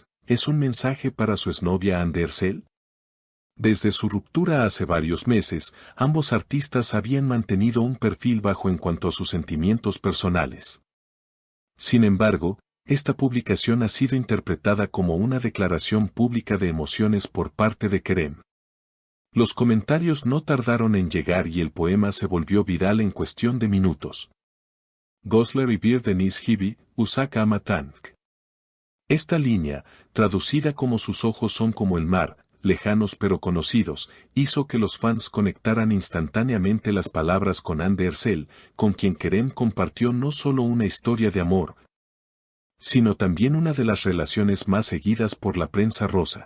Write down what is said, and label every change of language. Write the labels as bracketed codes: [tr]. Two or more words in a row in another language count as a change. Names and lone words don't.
[es] ¿Es un mensaje para su exnovia Hande Erçel? Desde su ruptura hace varios meses, ambos artistas habían mantenido un perfil bajo en cuanto a sus sentimientos personales. Sin embargo, esta publicación ha sido interpretada como una declaración pública de emociones por parte de Kerem. Los comentarios no tardaron en llegar y el poema se volvió viral en cuestión de minutos. [tr] Gözleri bir deniz gibi, uzak ama tank. [es] Esta línea, traducida como "sus ojos son como el mar, lejanos pero conocidos", hizo que los fans conectaran instantáneamente las palabras con Hande Erçel, con quien Kerem compartió no solo una historia de amor, sino también una de las relaciones más seguidas por la prensa rosa.